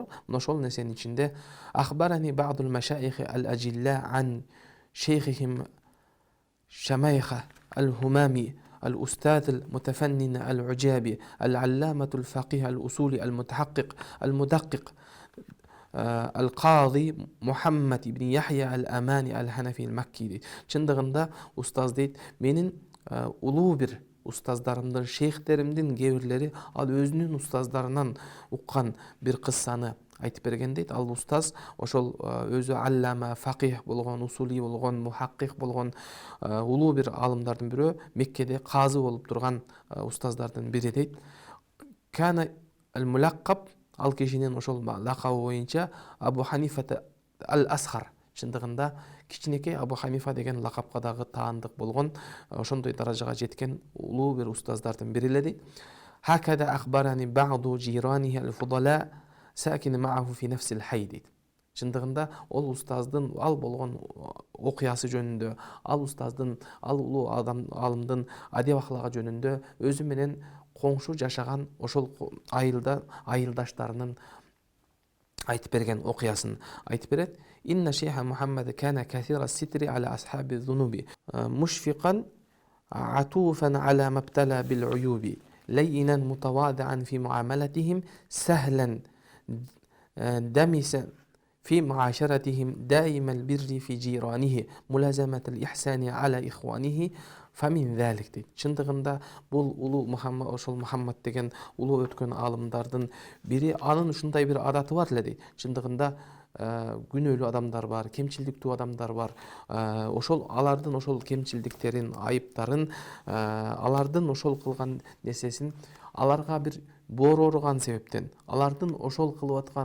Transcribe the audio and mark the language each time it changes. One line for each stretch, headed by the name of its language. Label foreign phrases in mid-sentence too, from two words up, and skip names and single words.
Kyrgyz: Мына ошол нерсенин ичинде
Arabic: أخبرني بعض المشايخ الأجلة عن شيخهم شمايخ الهمامي الأستاذ المتفنن العجابي العلامة الفقيه الأصولي المتحقق المدقق القاضي Muhammad ibn Yahya al-Amani al-Hanafi al-Makki deydi.
Kyrgyz: Чындыгында устаз дейт, менин улуу бир устаздарымдын, шейхтеримдин кээ-бирлери ал өзүнүн устаздарынан уккан бир кыссаны айтып берген дейт. Ал устаз ошол өзү аллама, факих болгон, усули болгон, мухаккик болгон улуу бир алымдардын бирөө, Меккеде казы болуп турган устаздардын бири дейт.
Arabic: كان الملقب,
Kyrgyz: ал кишинин ошол лакабы боюнча Абу Ханифа ал-Асхар. Чындыгында кичинекей Абу Ханифа деген лакапка дагы таандык болгон, ошондой даражага жеткен улуу бир устаздардын бири эле дейт.
Arabic: هكذا أخبرني بعض جيرانه الفضلاء الساكن معه في نفس الحي дейт.
Kyrgyz: Чындыгында ол устаздын ал болгон окуясы жөнүндө, ал устаздын, ал улуу алымдын адеп ахлагы жөнүндө өзү менен коңшу жашаган ошол айылдаштарынын айтып берген окуясын айтып берет.
Arabic: إن الشيخ محمد كان كثير الستر على أصحاب الذنوب مشفقا عطوفا على المبتلى بالعيوب لينا متواضعا في معاملاتهم سهلا دمثا في معاشرتهم دائم البر في جيرانه ملازمة الإحسان على إخوانه فمن ذلك дейт.
Kyrgyz: Чындыгында бул улуу Мухаммад, ошол Мухаммад деген улуу өткөн алымдардын бири, анын ушундай бир адаты бар эле дейт. Чындыгында күнөөлүү адамдар бар, кемчилдиктүү адамдар бар. Ошол алардын ошол кемчилдиктерин, айыптарын, алардын ошол кылган нерсесин аларга бир боор ооруган себептен, алардын ошол кылып аткан